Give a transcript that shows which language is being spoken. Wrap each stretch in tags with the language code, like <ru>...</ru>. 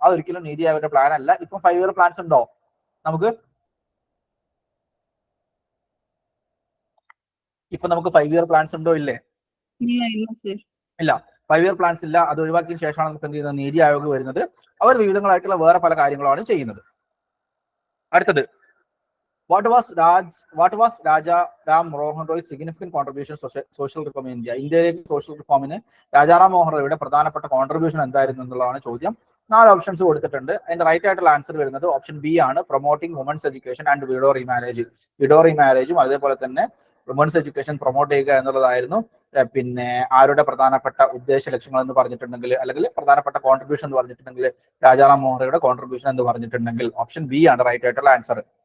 <ml>അതൊരിക്കലും നീതി ആയോഗിന്റെ പ്ലാൻ അല്ല. ഇപ്പം 5-year പ്ലാൻസ് ഉണ്ടോ നമുക്ക്? ഇപ്പൊ നമുക്ക് 5 ഇയർ പ്ലാൻസ് ഉണ്ടോ ഇല്ലേ? ഇല്ല ഇല്ല സർ. ഇല്ല, 5 ഇയർ പ്ലാൻസ് ഇല്ല. അത് ഒഴിവാക്കിയ ശേഷമാണ് നമുക്ക് എന്ത് ചെയ്യുന്നത്, നീതി ആയോഗ് വരുന്നത്. അവർ വിവിധങ്ങളായിട്ടുള്ള വേറെ പല കാര്യങ്ങളാണ് ചെയ്യുന്നത്. അടുത്തത്,</ml> <en>what was Raja Ram Mohan Roy's significant contribution to social reform in India?</en> <ml>ഇന്ത്യയിലേക്ക് സോഷ്യൽ റിഫോമിന് രാജാറാം മോഹൻ റോയുടെ പ്രധാനപ്പെട്ട കോൺട്രിബ്യൂഷൻ എന്തായിരുന്നു എന്നുള്ളതാണ് ചോദ്യം. 4 ഓപ്ഷൻസ് കൊടുത്തിട്ടുണ്ട്. അതിന്റെ റൈറ്റ് ആയിട്ടുള്ള ആൻസർ വരുന്നത് ഓപ്ഷൻ ബി ആണ്,</ml> <en>Promoting women's education and widow remarriage.</en> <ml>Widow റീമാരേജും അതേപോലെ തന്നെ വുമൻസ് എഡ്യൂക്കേഷൻ പ്രൊമോട്ട് ചെയ്യുക എന്നുള്ളതായിരുന്നു പിന്നെ ആരുടെ പ്രധാനപ്പെട്ട ഉദ്ദേശ ലക്ഷ്യങ്ങൾ എന്ന് പറഞ്ഞിട്ടുണ്ടെങ്കിൽ, അല്ലെങ്കിൽ പ്രധാനപ്പെട്ട കോൺട്രിബ്യൂഷൻ എന്ന് പറഞ്ഞിട്ടുണ്ടെങ്കിൽ, രാജാറാം മോഹൻ റോയുടെ കോൺട്രിബ്യൂഷൻ എന്ന് പറഞ്ഞിട്ടുണ്ടെങ്കിൽ ഓപ്ഷൻ ബി ആണ് റൈറ്റ് ആയിട്ടുള്ള ആൻസർ.</ml>